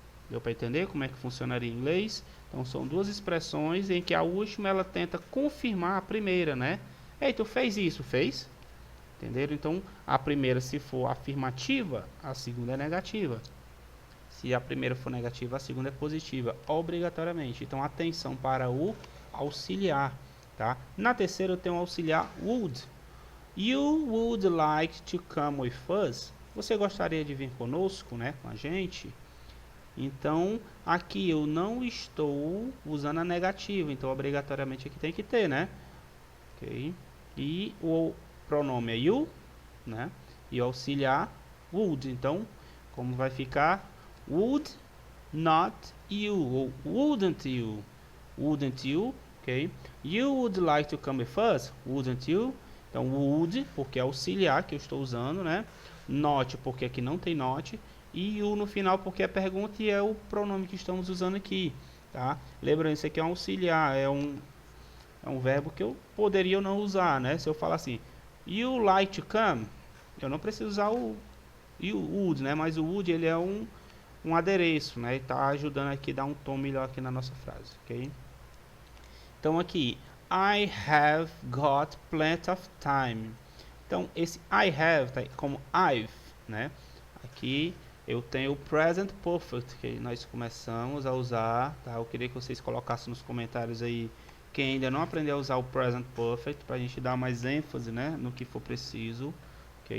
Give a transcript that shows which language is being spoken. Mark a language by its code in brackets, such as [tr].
[pt] Deu para entender como é que funcionaria em inglês? Então, são duas expressões em que a última ela tenta confirmar a primeira, né? Ei, tu fez isso? Fez? Entenderam? Então, a primeira, se for afirmativa, a segunda é negativa. Se a primeira for negativa, a segunda é positiva, obrigatoriamente. Então, atenção para o auxiliar, tá? Na terceira, eu tenho o auxiliar would. [en] You would like to come with us? [pt] Você gostaria de vir conosco, né? Com a gente? Então, aqui eu não estou usando a negativa, então obrigatoriamente aqui tem que ter, né? Ok? E o pronome é you, né? E o auxiliar would. Então, como vai ficar? [en] Would not you, ou wouldn't you? Wouldn't you, ok? You would like to come with us? Wouldn't you? [pt] Então, would, porque é auxiliar que eu estou usando, né? Not, porque aqui não tem not. E you no final, porque é pergunta e é o pronome que estamos usando aqui, tá? Lembrando, isso aqui é um auxiliar, é um verbo que eu poderia não usar, né? Se eu falar assim, [en] you like to come, [pt] eu não preciso usar o you would, né? Mas o would, ele é um adereço, né? E tá ajudando aqui a dar um tom melhor aqui na nossa frase, ok? Então aqui, [en] I have got plenty of time. [pt] Então esse I have tá como I've, né? Aqui eu tenho o present perfect que nós começamos a usar, tá? Eu queria que vocês colocassem nos comentários aí quem ainda não aprendeu a usar o present perfect para a gente dar mais ênfase, né, no que for preciso, ok?